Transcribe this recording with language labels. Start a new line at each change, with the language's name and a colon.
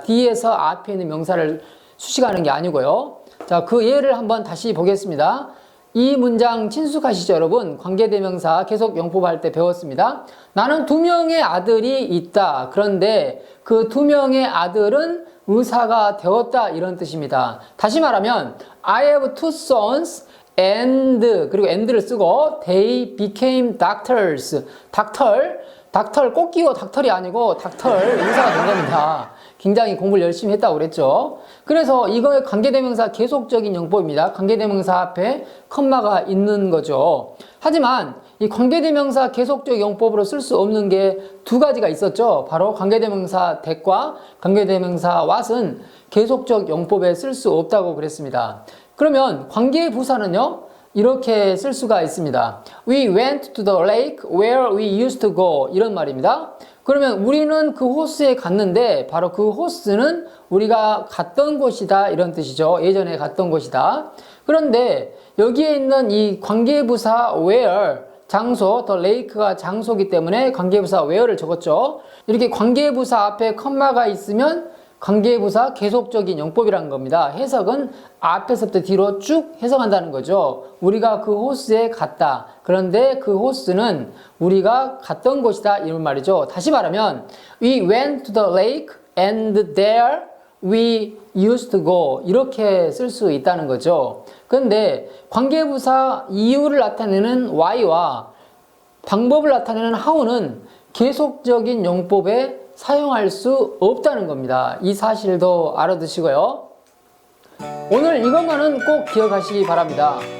Korean: 뒤에서 앞에 있는 명사를 수식하는 게 아니고요. 자, 그 예를 한번 다시 보겠습니다. 이 문장 친숙하시죠, 여러분? 관계대명사 계속 용법할 때 배웠습니다. 나는 2명의 아들이 있다. 그런데 그 2명의 아들은 의사가 되었다, 이런 뜻입니다. 다시 말하면
English: I have 2 sons and,
Korean: 그리고 and를 쓰고
English: they became doctors.
Korean: 닥터 꼭 끼워 닥터이 아니고 닥터 의사가 된 겁니다. 굉장히 공부를 열심히 했다고 그랬죠. 그래서 이거의 관계대명사 계속적인 용법입니다. 관계대명사 앞에 컴마가 있는 거죠. 하지만 이 관계대명사 계속적 용법으로 쓸 수 없는 게 2가지가 있었죠. 바로 관계대명사 that과 관계대명사 what은 계속적 용법에 쓸 수 없다고 그랬습니다. 그러면 관계부사는요, 이렇게 쓸 수가 있습니다.
English: We went to the lake where we used to go.
Korean: 이런 말입니다. 그러면 우리는 그 호수에 갔는데 바로 그 호수는 우리가 갔던 곳이다, 이런 뜻이죠. 예전에 갔던 곳이다. 그런데 여기에 있는 이 관계부사 where, 장소, the lake가 장소이기 때문에 관계부사 where를 적었죠. 이렇게 관계부사 앞에 컴마가 있으면 관계부사 계속적인 용법이라는 겁니다. 해석은 앞에서부터 뒤로 쭉 해석한다는 거죠. 우리가 그 호수에 갔다. 그런데 그 호수는 우리가 갔던 곳이다, 이런 말이죠. 다시 말하면
English: We went to the lake and there we used to go.
Korean: 이렇게 쓸 수 있다는 거죠. 그런데 관계부사 이유를 나타내는 why와 방법을 나타내는 how는 계속적인 용법에 사용할 수 없다는 겁니다. 이 사실도 알아두시고요. 오늘 이것만은 꼭 기억하시기 바랍니다.